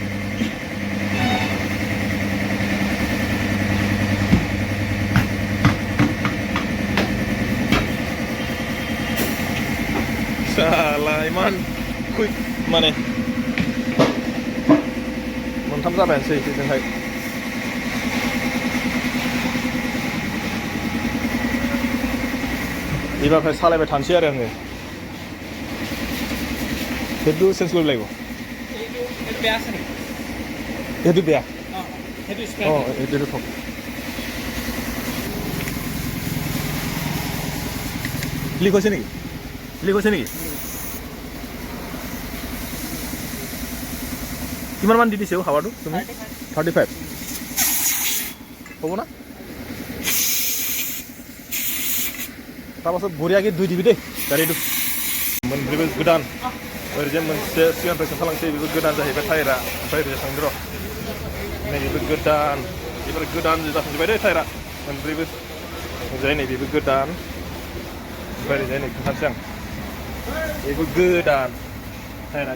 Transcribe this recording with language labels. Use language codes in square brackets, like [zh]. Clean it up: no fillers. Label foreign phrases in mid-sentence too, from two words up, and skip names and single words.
[brx] साला इमान कुइक माने मोनथाम जाबायानोसै बेजोंहाय एबारनिफ्राय सालायबाय थानोसै आरो आङो [as] সেইটো চেঞ্জ কৰিব লাগিব সেইটো বেয়া অঁ এইটো থওক লিক হৈছে নেকি কিমানমান দি দিছে হাৱাটো তুমি 35 হ'ব না তাৰপাছত বঢ়িয়াকৈ ধুই দিবি দেই গাড়ীটো [brx] मोनब्रैबो गोदान ओरैजाय मोनसे सिगांनिफ्राय खोन्थालांसै बेबो गोदान जाहैबाय टायारा ओमफ्राय ओरैजाय थांदो र' नैबेबो गोदान एबार गोदान जाफिनजोब्बाय दै टायारा मोनब्रैबो ओरैजाय नैबेबो गोदान ओमफ्राय ओरैजाय नै खोन्थानोसै आं बेबो गोदान टायारा